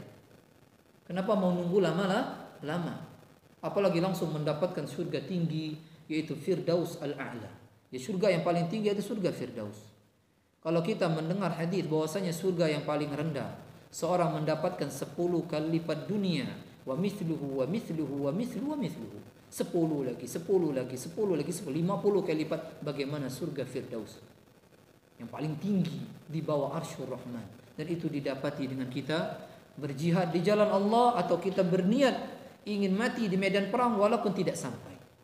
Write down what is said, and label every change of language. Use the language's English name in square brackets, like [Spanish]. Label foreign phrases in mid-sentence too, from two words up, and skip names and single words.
[Indonesian] Kenapa mau nunggu lama? Apalagi langsung mendapatkan surga tinggi, yaitu Firdaus al-A'la. Ya, surga yang paling tinggi itu surga Firdaus. Kalau kita mendengar hadis bahwasanya surga yang paling rendah seorang mendapatkan 10 kali lipat dunia, [Arabic] ومثله ومثله ومثله ومثله. [Indonesian] 10 lagi, 10 lagi, 10 lagi, 10, 50 kali lipat. Bagaimana surga Firdaus yang paling tinggi di bawah [Arabic] عرش الرحمن. [Indonesian] Dan itu didapati dengan kita berjihad di jalan Allah, atau kita berniat ingin mati di medan perang walaupun tidak sampai.